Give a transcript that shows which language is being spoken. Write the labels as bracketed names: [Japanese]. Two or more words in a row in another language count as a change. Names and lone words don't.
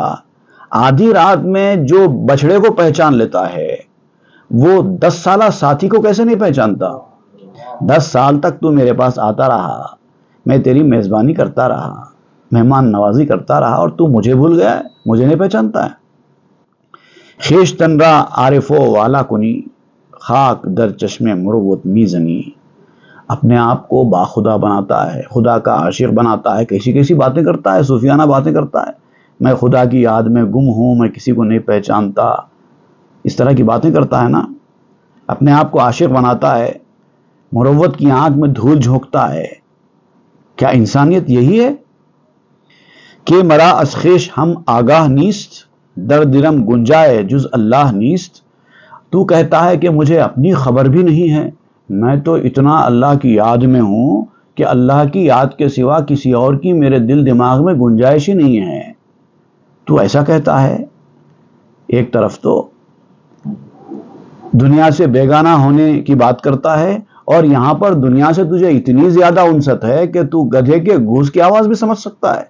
[Urdu] آدھی رات میں جو بچڑے کو پہچان لیتا ہے، وہ 10 سالہ ساتھی کو کیسے نہیں پہچانتا؟ 10 سال تک تو میرے پاس آتا رہا، میں تیری میزبانی کرتا رہا، مہمان نوازی کرتا رہا، اور تو مجھے بھول گیا ہے، مجھے نہیں پہچانتا ہے. [Persian] خیش تن را عارفو والا کنی خاک در چشم مروت میزنی. [Urdu] اپنے آپ کو باخدا بناتا ہے، خدا کا عاشق بناتا ہے، کیسی کیسی باتیں کرتا ہے، صوفیانہ باتیں کرتا ہے. میں خدا کی یاد میں گم ہوں، میں کسی کو نہیں پہچانتا، اس طرح کی باتیں کرتا ہے نا. اپنے آپ کو عاشق بناتا ہے، مروت کی آنکھ میں دھول جھونکتا ہے. کیا انسانیت یہی ہے کہ [Persian] مرا از خویش ہم آگاہ نیست در درم گنجائے جز اللہ نیست. [Urdu] تو کہتا ہے کہ مجھے اپنی خبر بھی نہیں ہے، میں تو اتنا اللہ کی یاد میں ہوں کہ اللہ کی یاد کے سوا کسی اور کی میرے دل دماغ میں گنجائش ہی نہیں ہے. تو ایسا کہتا ہے. ایک طرف تو دنیا سے بیگانہ ہونے کی بات کرتا ہے، اور یہاں پر دنیا سے تجھے اتنی زیادہ انست ہے کہ تو گدھے کے گوشت کی آواز بھی سمجھ سکتا ہے.